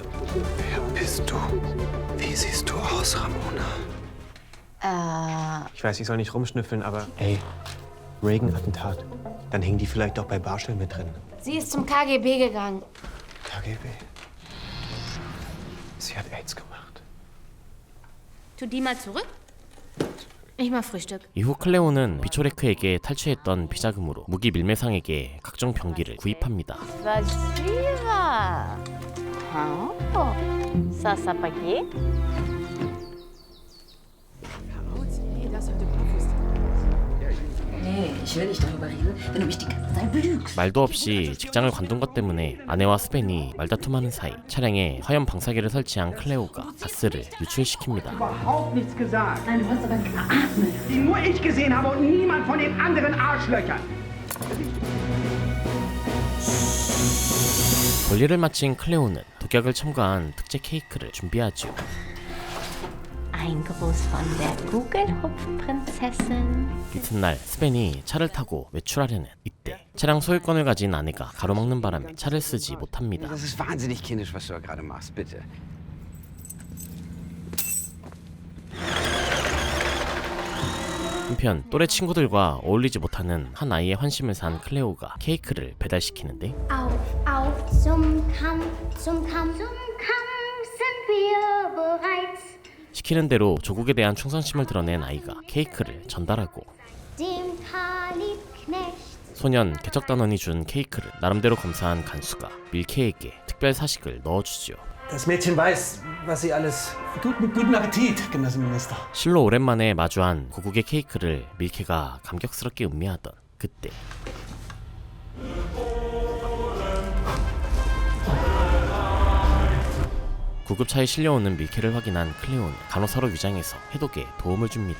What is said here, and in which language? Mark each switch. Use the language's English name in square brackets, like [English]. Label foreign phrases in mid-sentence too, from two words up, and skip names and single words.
[German] Wer bist du? Wie siehst du aus, Ramona? Ich weiß, ich soll nicht rumschnüffeln, aber ey, Reagan-Attentat. Dann hingen die vielleicht doch bei Barschel mit drin. Sie ist zum KGB gegangen. KGB. Sie hat AIDS gemacht. Tu die mal zurück. Ich mach Frühstück. [Korean] 이후 클레오는 비초레크에게 탈취했던 비자금으로 무기 밀매상에게 각종 병기를 구입합니다. [Russian] Спасибо. [French] Oh, ça, ça papier? [German] Nee, ich will nicht darüber reden, wenn du mich die ganze Zeit belügst. [Korean] 말도 없이 직장을 관둔 것 때문에 아내와 스벤이 말다툼하는 사이 차량에 화염 방사기를 설치한 클레오가 가스를 유출시킵니다. [German] Überhaupt nichts gesagt. Nein, du hast aber geatmet. Die nur ich gesehen habe und niemand von den anderen Arschlöchern. [Korean] 볼일을 마친 클레오는 독약을 첨가한 특제 케이크를 준비하죠. [German] Ein Gruß von der Kugelhupfprinzessin. [Korean] 이튿날 스벤이 차를 타고 외출하려는 이때 차량 소유권을 가진 아내가 가로막는 바람에 차를 쓰지 못합니다. [German] Das ist wahnsinnig kindisch, was du da gerade machst, bitte. [Korean] 한편 또래 친구들과 어울리지 못하는 한 아이의 환심을 산 클레오가 케이크를 배달시키는데 [German] Auf, auf zum Kampf, zum Kampf, zum Kampf sind wir bereit. [Korean] 시키는 대로 조국에 대한 충성심을 드러낸 아이가 케이크를 전달하고 [German] Dem Kaliebknecht. [Korean] 소년 개척단원이 준 케이크를 나름대로 검사한 간수가 밀케에게 특별 사식을 넣어주죠. [German] Das Mädchen weiß, was sie alles... Guten Appetit, Genossenminister. [Korean] 실로 오랜만에 마주한 고국의 케이크를 밀케가 감격스럽게 음미하던 그때 구급차에 실려오는 밀케를 확인한 클레오는 간호사로 위장해서 해독에 도움을 줍니다.